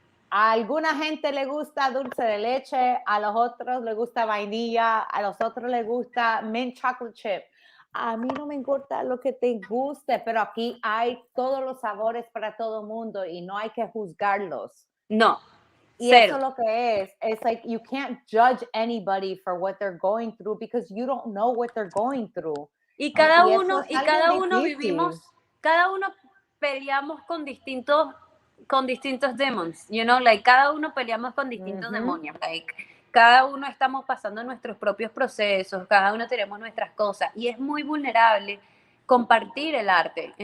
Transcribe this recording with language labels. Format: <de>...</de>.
<es>A alguna gente le gusta dulce de leche, a los otros le gusta vainilla, a los otros le gusta mint chocolate chip. A mí no me importa lo que te guste, pero aquí hay todos los sabores para todo el mundo y no hay que juzgarlos. No. Y eso es lo que es.</es> <en>It's you can't judge anybody for what they're going through because you don't know what they're going through.</en> <es>Y cada uno vivimos, cada uno peleamos con distintos demons, cada uno peleamos con distintos demonios, cada uno estamos pasando nuestros propios procesos, cada uno tenemos nuestras cosas y es muy vulnerable compartir el arte.</es>